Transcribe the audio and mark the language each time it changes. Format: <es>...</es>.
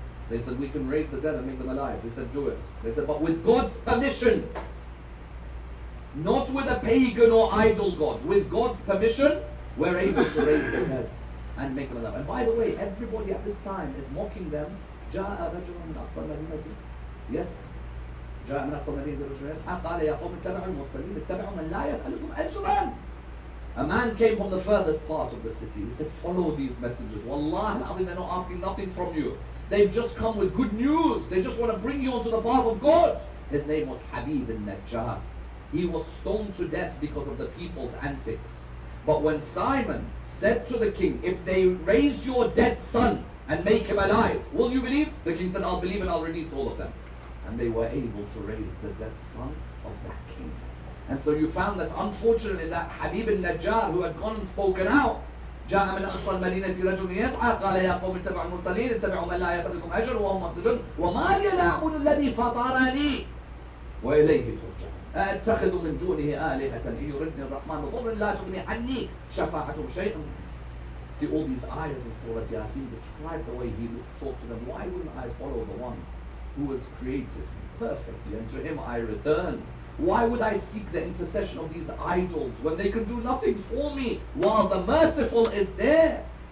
<en>They said, we can raise the dead and make them alive. He said, do it. They said, but with God's permission. Not with a pagan or idol god. With God's permission, we're able to raise the dead and make them alive. And by the way, everybody at this time is mocking them.</en> <ar>جاء رجل من أقصى المدينة يسعى. جاء من أقصى المدينة رجل يسعى قال يا قوم اتبعوا المرسلين اتبعوا من لا يسألكم أجرا.</ar> <en>A man came from the furthest part of the city. He said, follow these messengers. Wallahi, they're not asking nothing from you. They've just come with good news. They just want to bring you onto the path of God. His name was Habib al-Najjar. He was stoned to death because of the people's antics. But when Simon said to the king, if they raise your dead son and make him alive, will you believe? The king said, I'll believe and I'll release all of them. And they were able to raise the dead son of that king. And so you found that unfortunately that Habib al-Najjar, who had gone and spoken out,</en> <ar>جاء من أقصى المدينة رجل يسعى قال يا قوم اتبعوا المرسلين اتبعوا من لا يسألكم أجرا وهم مهتدون وما لي لا أعبد الذي فطرني وإليه ترجعون أتخذ من دونه آلهة إن يردني الرحمن بضر لا تغني عني شفاعتهم شيئا.</ar> <en>See, all these ayahs in Surah Yasin describe the way he talked to them. Why wouldn't I follow the one who has created me perfectly and to him I return? Why would I seek the intercession of these idols when they can do nothing for me while the merciful is there?</en>